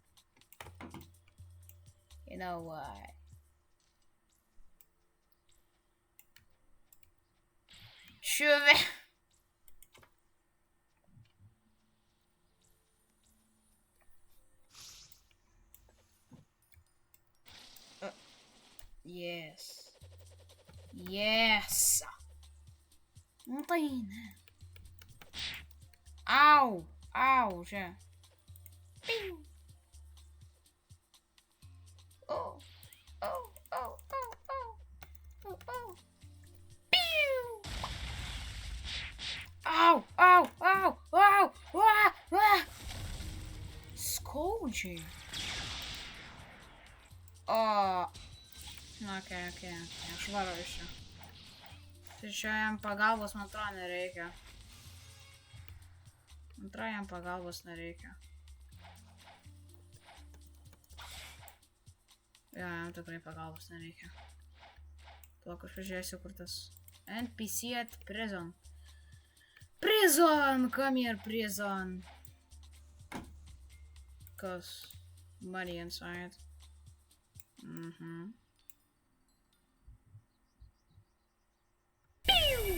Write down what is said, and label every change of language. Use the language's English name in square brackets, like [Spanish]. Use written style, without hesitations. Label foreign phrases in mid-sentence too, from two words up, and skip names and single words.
[English] You know what? [Lithuanian] Šuve. [English] Yes. Yes. [Lithuanian] Nu tai ne. Au. Au, čia. Piu. Oh. Oh, oh, oh, oh. Oh, oh. Piu. Au, au, au, au, au. Skaudžiai. O. Ok. Aš varau iš čia. Tai čia jam pagalbos, man atrodo, nereikia. Antrajam pagalbos nereikia. Ja, jam tikrai pagalbos nereikia. Plak, aš pažiūrėsiu, kur tas NPC [English] at prison. Prison! Come here, prison! Kas? Money inside. Piu!